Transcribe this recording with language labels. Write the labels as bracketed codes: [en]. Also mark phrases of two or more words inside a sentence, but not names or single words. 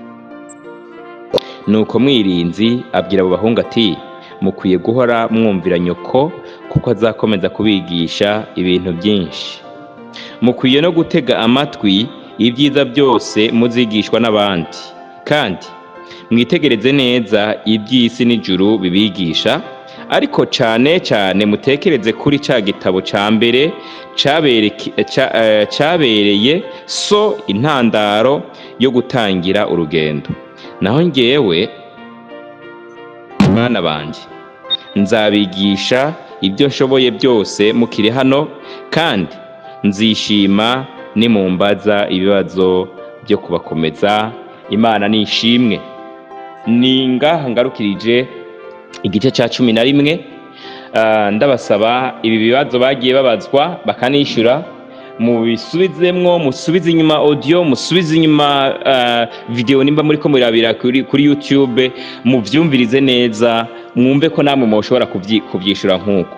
[rn] Nuko Mwirinzi abwira abo bahungu ati, mukwiye guhora mwumvira nyoko kuko azakomeza kubigisha ibintu byinshi. Mukwiye no gutega amatwi ibyiza byose muzigishwa n'abandi, kandi mwitegereze neza iby'isi n'ijuru bibigisha, ariko cane cane mutekereze kuri ca gitabo ca mbere cabereye so intandaro yo gutangira urugendo. Naho njyewe, bana banje, nzabigisha ibyo nshoboye byose mukiri hano, kandi nzishima nimumbaza ibibazo byo kubakomeza. Imana nishimwe. Ninga ngarukirije igice ca 11. Ndabasaba ibi bibazo bagiye babazwa bakanishura, mubisubizemwo, musubize inyuma audio, musubize inyuma video nimba muri ko murabira kuri YouTube, muvyumvirize neza, mwumve ko namwe mushobora kuvyishura nkuko.